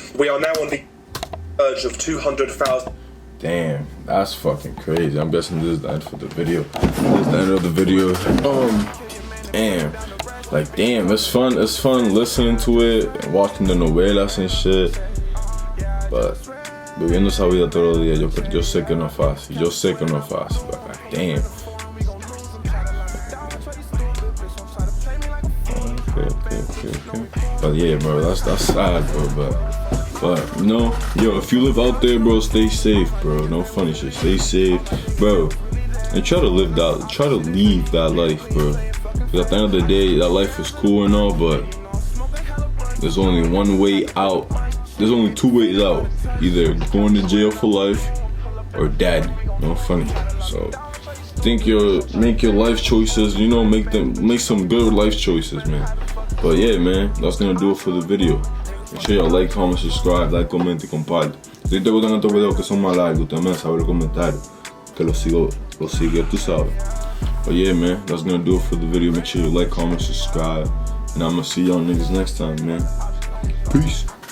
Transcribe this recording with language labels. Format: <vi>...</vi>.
<en>We are now on the verge of 200,000. Damn, that's fucking crazy. I'm guessing this is the end for the video. This is the end of the video. Damn. Like, damn, it's fun listening to it and watching the novelas and shit.</en> <es>But viviendo esa vida todos los días, yo sé que no es fácil. Yo sé que no es fácil.</es> <en>But like, damn. Okay. But yeah, bro, that's sad, bro. But you know, yo, if you live out there, bro, stay safe, bro. No funny shit. Stay safe, bro. And try to leave that life, bro. Because at the end of the day, that life is cool and all, but there's only one way out. There's only two ways out. Either going to jail for life or dead. No funny. So make your life choices, you know, make some good life choices, man. But yeah, man, that's gonna do it for the video. Make sure y'all like, comment, subscribe, like, comment</en> <es>y comparte. Si te gustan estos videos que son más largos, también sabe los comentarios que los sigue, tú sabes.</es> <en>But yeah, man, that's gonna do it for the video. Make sure you like, comment, subscribe, and I'm gonna see y'all niggas next time, man. Peace.</en>